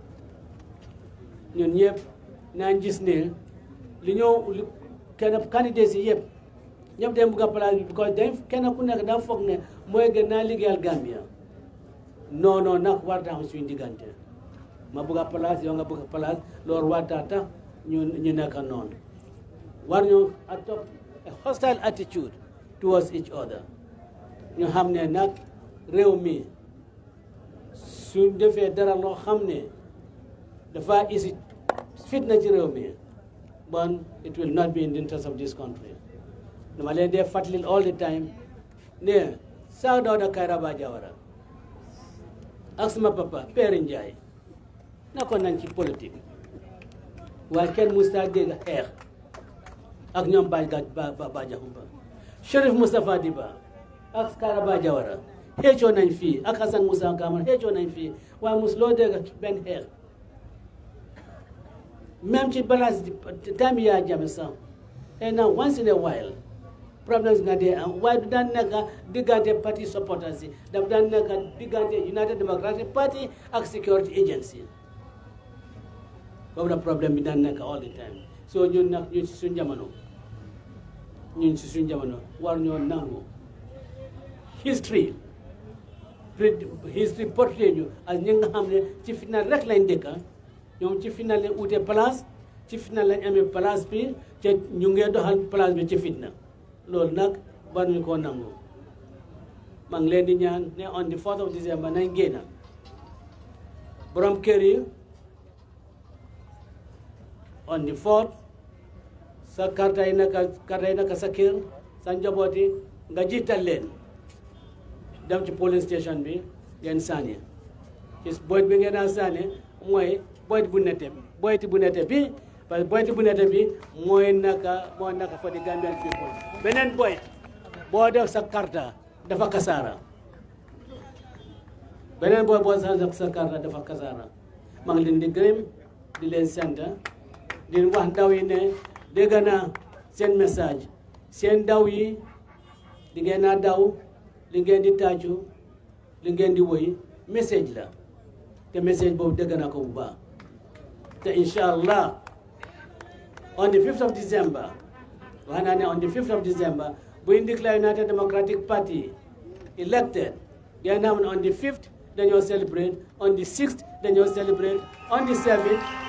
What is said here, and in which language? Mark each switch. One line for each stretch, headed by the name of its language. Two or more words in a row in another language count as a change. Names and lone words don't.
Wolof: ñun ñëpp naan gis ne li ñoo kenn candidat si yëpp ñëpp dem bëgg a place bi because dañ kenn ku nekk daa foog ne mooy gën naa liggéeyal Gambia non nag war naa am suñu diggante ma bëgg a place yow nga bëgg a place loolu war taa tax ñu nekk noonu war ñu
English: adopt a hostile attitude towards each other
Wolof: ñu xam ne nag réew mi suñ defee dara loo xam ne dafa isi fitna ci réew mi bon
English: it will not be in the interest of this country
Wolof: dama leen dee fàttalil
English: all the time
Wolof: ne Sir Dawda Kairaba Jawara ak sama papa Père Ndiaye nekkoon nañ ci politique waaye kenn musta dégg xeex ak ñoom Bah Diakhoumpa Sheriff Moustapha Diba ak Kairaba Jawara xeecoo nañ fii ak Hassan Moussa Camara xeecoo nañ fii waaye mos loo dégg benn xeex même ci
English: balance time
Wolof: yaa jame sax xëy na
English: once in a while problems
Wolof: nga dee am waaye du daan nekk diggante
English: party supporters
Wolof: yi daf daan nekk diggante United Democratic Party ak
English: security agency
Wolof: boobu la problème bi daan nekk
English: all the time
Wolof: so ñun nag ñun si suñ jamono war ñoo nangu
English: history portrait
Wolof: ñu ak ñi nga xam ne ci final rek lañ dëkka ñoom ci final lañ ute place ci final lañ amee place bi te ñu ngee doxal place bi ci fitna loolu nag war ñu koo nangu maa ngi leen di ñaan ne
English: on the 4th of December
Wolof: nañ génn borom kër yi
English: on the 4th
Wolof: sa karta yi naka sa kër sa njaboot yi nga jiital leen dem ci
English: police station
Wolof: bi ngeen sànni ci boyt bi ngeen a sànni mooy boyt bu nette bi
French: parce que
Wolof: boyt bu nette bi mooy naka
English: for the Gambian people
Wolof: beneen boyt boo def sa karta dafa kasaara beneen boyt boo def sa karta dafa kasaara maa ngi leen di gërëm di leen sant di wax ndaw yi ne dégg naa seen message seen ndaw yi li ngeen a daw li ngeen di tàccu li ngeen di woy message la te message boobu dégg na ko bu baax te inshallah
English: on the 5th of December
Wolof: wax naa ne
English: on the 5th of December
Wolof: bu ñu declare United Democratic Party elected yaa
English: on the 5th
Wolof: dañoo celebrate
English: on the 6th
Wolof: dañoo celebrate
English: on the 7th